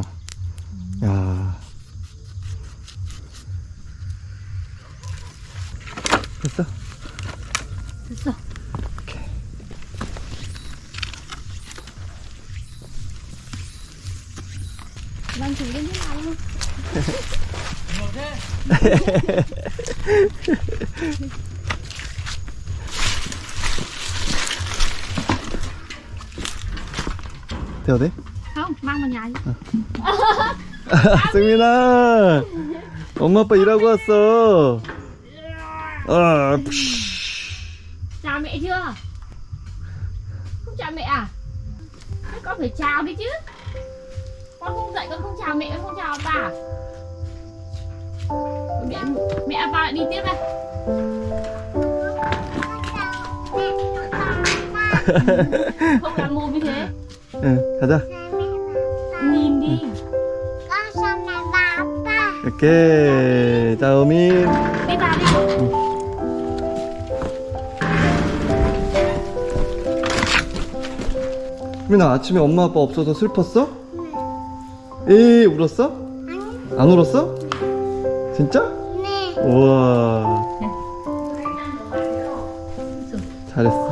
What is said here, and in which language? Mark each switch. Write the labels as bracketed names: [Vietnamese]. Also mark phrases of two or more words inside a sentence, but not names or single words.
[Korean] 야 됐어? 됐어. 오케이. [Vietnamese] Làm thử lên thế nào luôn. [Korean] 돼요 돼? [Vietnamese] Không, mang vào nhà đi. [Korean] 승민아, 엄마 아빠 일하고 왔어. 아, [Vietnamese] Chào mẹ chưa? Không chào mẹ à? Thế con phải chào đi chứ. Con không dậy con không chào mẹ, con không chào bà. Mẹ bà lại đi tiếp đây. Không làm mồm như thế. [Korean] 응, 가자. [Vietnamese] Nhìn đi. [Korean] 오케이. 자, 어민. [Vietnamese] Đi vào đi. [Korean] 수민아, 아침에 엄마 아빠 없어서 슬펐어? 에이, 울었어? 안 울었어? 진짜? 네. 우와, 잘했어.